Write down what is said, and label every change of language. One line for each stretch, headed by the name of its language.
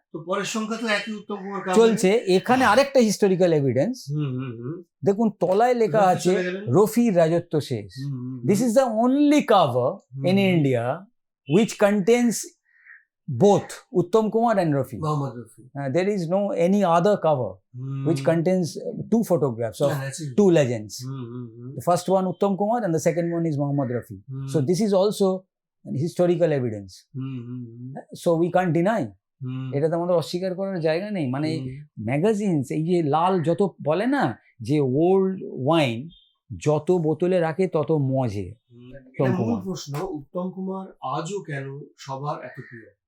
Bangla: তো পরের সংখ্যা তো একই উত্তম কুমার চলছে। এখানে আরেকটা হিস্টোরিক্যাল এভিডেন্স দেখুন, তলায় লেখা আছে রফির রাজত্ব শেষ।
English: This is the only cover in India which contains both Uttam Kumar and Rafi. There is no any other cover which contains two photographs of two legends. The first one Uttam Kumar and the second one is Mohammad Rafi. So this is also historical evidence. So we can't deny.
Bangla: এটা তো আমাদের অস্বীকার করার জায়গা নেই। মানে magazines, এই যে লাল যত বলে না, যে ওল্ড ওয়াইন যত বোতলে রাখে তত মজে। প্রশ্ন, উত্তম কুমার আজও কেন সবার এত প্রিয়?